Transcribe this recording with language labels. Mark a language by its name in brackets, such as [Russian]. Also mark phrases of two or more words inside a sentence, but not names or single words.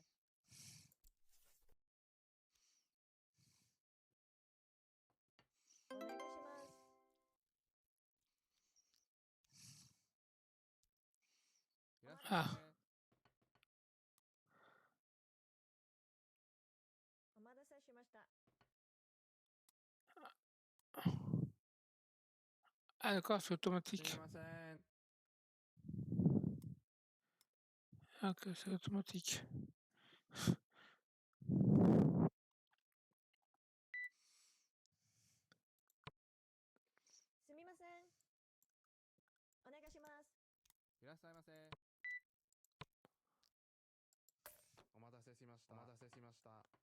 [Japanese] お願いします。いらっしゃいませ。お待たせしました。 [French] Ah, d'accord, c'est [Japanese] す [French] automatique. [Japanese] みません。 [French] Ok, c'est automatique. [Japanese] すみません。お願いします。いらっしゃいませ。お待たせしました。お待たせしました。